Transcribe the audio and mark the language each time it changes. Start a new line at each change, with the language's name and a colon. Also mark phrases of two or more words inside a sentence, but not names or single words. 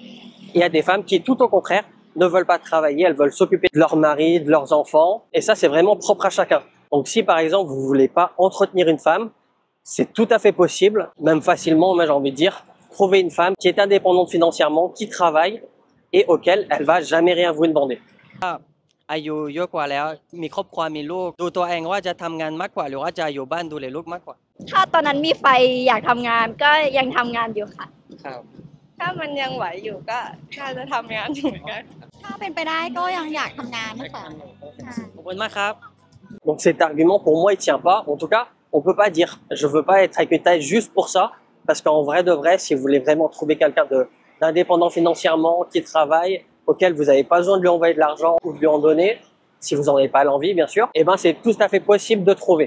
French: Il y a des femmes qui, tout au contraire, ne veulent pas travailler, elles veulent s'occuper de leur mari, de leurs enfants. Et ça, c'est vraiment propre à chacun. Donc si par exemple, vous voulez pas entretenir une femme, c'est tout à fait possible, même facilement, moi j'ai envie de dire, trouver une femme qui est indépendante financièrement, qui travaille et auquel elle va jamais rien vous demander.
Thai: อายุเยอะกว่าแล้วมีครอบครัวมีลูกดูตัวเองว่าจะทำงานมากกว่าหรือว่าจะอยู่บ้านดูแลลูกมากกว่า ถ้าตอนนั้นมีไฟอยากทำงานก็ยังทำงานอยู่ค่ะ ครับ ถ้ามันยังไหวอยู่ก็น่าจะทำงานอยู่เหมือนกันถ้าเป็นไปได้ก็ยังอยากทำงานนะคะ ขอบคุณมากครับ
French: Donc cet argument pour moi il tient pas. En tout cas, on peut pas dire je veux pas être avec une taille juste pour ça parce qu'en vrai de vrai, si vous voulez vraiment trouver quelqu'un d'indépendant financièrement qui travaille auquel vous n'avez pas besoin de lui envoyer de l'argent ou de lui en donner, si vous n'en avez pas l'envie bien sûr, et ben c'est tout à fait possible de trouver.